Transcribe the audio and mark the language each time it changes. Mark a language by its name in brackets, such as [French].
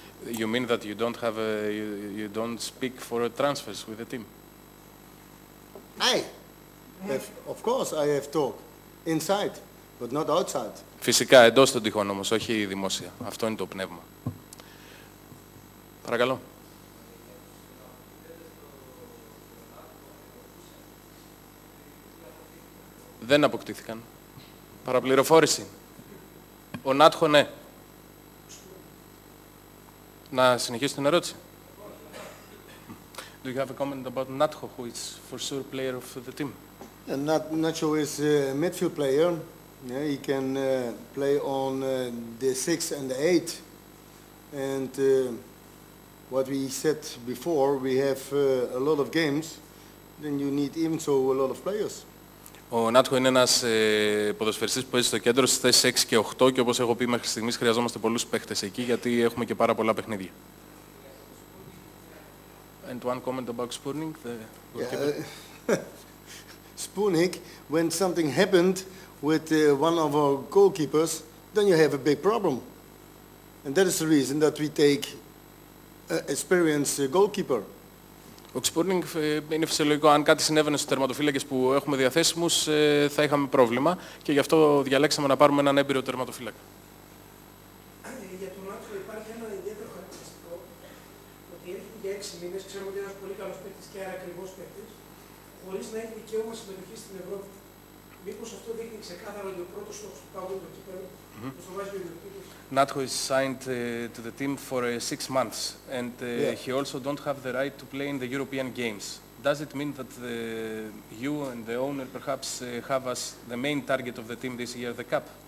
[English] You mean that you don't have you don't speak for transfers with the team? Of course I have talk inside, but not outside. [Greek] Φυσικά, εντός των τυχών όμως, όχι δημόσια. Αυτό είναι το πνεύμα. Παρακαλώ. Δεν αποκτήθηκαν. Παραπληροφόρηση. Ο Νάτχο, ναι. Να συνεχίσω την ερώτηση. [English] Do you have a comment about Natho, who is for sure player of the team? Nacho is a midfield player. He can play on the 6 and the 8. And what we said before, we have a lot of games. Then you need even so a lot of players. [Greek] Ο Νάτχο είναι ένας ποδοσφαιριστής που παίζει στο κέντρο στις θέσεις 6 και 8 και όπως έχω πει μέχρι στιγμής χρειαζόμαστε πολλούς παίχτες εκεί γιατί έχουμε και πάρα πολλά παιχνίδια. [English] And one comment about Spurning, the goalkeeper. Spurning, when something happened with one of our goalkeepers, then you have a big problem. And that is the reason that we take an experienced goalkeeper. [Greek] Ο Spurning είναι φυσιολογικό. Αν κάτι συνέβαινε στους τερματοφύλακες που έχουμε διαθέσιμους, θα είχαμε πρόβλημα και γι' αυτό διαλέξαμε να πάρουμε έναν έμπειρο τερματοφύλακα. Για τον Νάτσο υπάρχει ένα ιδιαίτερο χαρακτηριστικό ότι έρχεται για 6 μήνες, ξέρουμε ότι είναι ένας πολύ καλός παίκτης και άρα ακριβώς παίκτης, χωρίς να έχει δικαίωμα συμμετοχή στην Ευρώπη. Μήπως αυτό δείχνει ξεκάθαρα ότι ο πρώτος στόχος του ΠΑΟΚ είναι το κύπελλο, που το βάζει ο ιδιοκτήτης. [English] Natho is signed to the team for 6 months and he also don't have the right to play in the European games. Does it mean that you and the owner perhaps have as the main target of the team this year the cup?